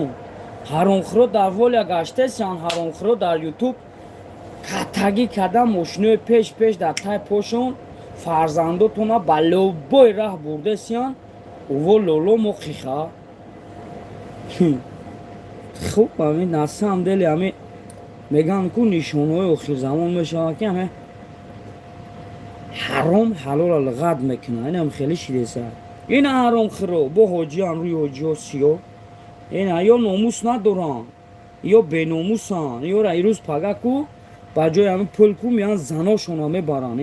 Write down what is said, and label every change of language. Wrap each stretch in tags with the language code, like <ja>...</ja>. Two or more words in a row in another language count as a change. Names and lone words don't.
<tg>ҳаромхӯро дар воля гаштесян, ҳаромхӯро дар ютуб катагӣ карда мошинои пеш дар тай пошон, фарзандотона ба лобои раҳ бурдесян, уво лоло мо қиха. хуб ҳамин</tg> <ru>на самом деле</ru> <tg>ҳамин меган ку нишонаҳои охирзамон мешавад ки ҳамин ҳаром ҳалола лғат мекунад. инам хеле шидеса. ина ҳаромхӯро бо ҳоҷиян, рӯи ҳоҷиҳо сиё, ина ё номус надоранд, ё беномусанд, ёра ирӯз пагаку ба ҷои ҳамин пулку меян заношона мебаранд.</tg>